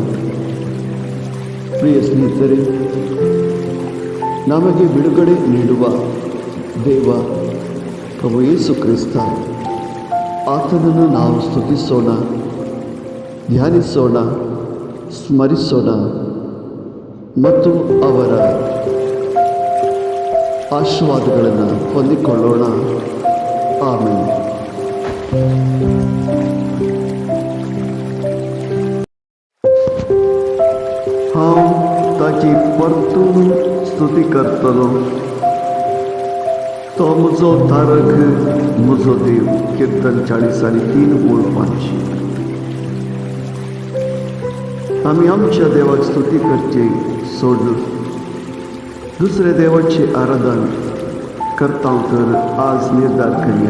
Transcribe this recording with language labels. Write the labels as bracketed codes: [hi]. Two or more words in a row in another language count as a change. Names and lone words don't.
[kn] ಪ್ರಿಯ ಸ್ನೇಹಿತರೆ, ನಮಗೆ ಬಿಡುಗಡೆ ನೀಡುವ ದೇವ ಪ್ರಭು ಯೇಸು ಕ್ರಿಸ್ತ, ಆತನನ್ನು ನಾವು ಸ್ತುತಿಸೋಣ, ಧ್ಯಾನಿಸೋಣ, ಸ್ಮರಿಸೋಣ ಮತ್ತು ಅವರ ಆಶೀರ್ವಾದಗಳನ್ನು ಹೊಂದಿಕೊಳ್ಳೋಣ. ಆಮೆನ್. [kok] हाँ ताची परतून स्तुती करतलो, तो म्हजो तारक म्हजो देव. कीर्तन 40:3-5. आमी आमच्या देवाक स्तुती करची सोडून दुसऱ्या देवाचे आराधन करता तर आज निर्धार करूया.